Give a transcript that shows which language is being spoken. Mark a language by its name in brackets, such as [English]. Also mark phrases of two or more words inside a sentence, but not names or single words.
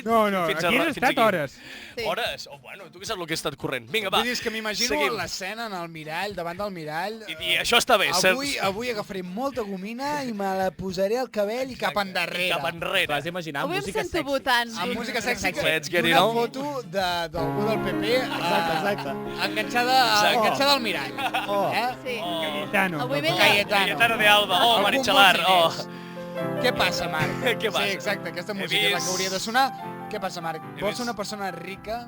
[Catalan] No, no, fins aquí has fins estat hores. Sí. Hores? Oh, bueno, tu què saps el que he estat corrent? Vinga, va. Vull dir, és que m'imagino seguim. l'escena en el mirall, davant del mirall. I dir, això està bé. Avui agafaré molta gomina i me la posaré al cabell i cap endarrere. Cap enrere. T'has d'imaginar Avui em música sento sexy. votant. Amb música sexy [English] Let's [Catalan] i [English] get it [Catalan] una [English] on. [Catalan] foto d'algú del PP Exacte. enganxada al mirall. Sí. Cayetano. Avui ve Cayetano de Alba. Oh, Algun Marichalar. bons Oh. diners. Què passa, Marc? Què passa? Sí, exacte, aquesta He música és la que vist- hauria de sonar. Què passa, Marc? He Vols vist- ser una persona rica,